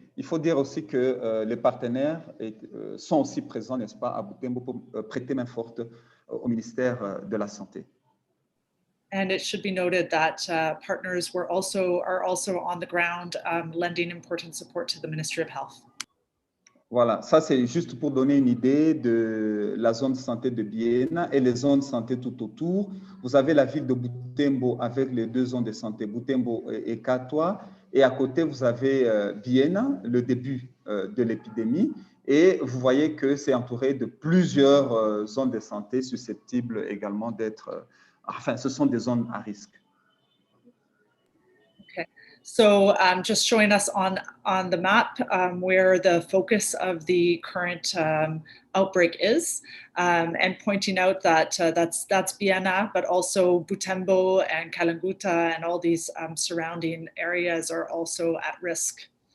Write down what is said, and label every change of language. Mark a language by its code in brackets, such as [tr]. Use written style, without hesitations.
[fr] Il faut dire aussi que les partenaires sont aussi présents, n'est-ce pas, à Butembo pour prêter main forte au ministère de la Santé. [en] And it should be noted that partners are also on the ground lending important support to the Ministry of Health. [fr] Voilà, ça c'est juste pour donner une idée de la zone de santé de Biena et les zones de santé tout autour. Vous avez la ville de Butembo avec les 2 zones de santé, Butembo et Katwa. Et à côté, vous avez Biena, le début de l'épidémie. Et vous voyez que c'est entouré de plusieurs zones de santé susceptibles également d'être... enfin, ce sont des zones à risque. [en] Okay. So just showing us on the map where the focus of the current outbreak is, and pointing out that that's Biena, but also Butembo and Kalanguta and all these surrounding areas are also at risk.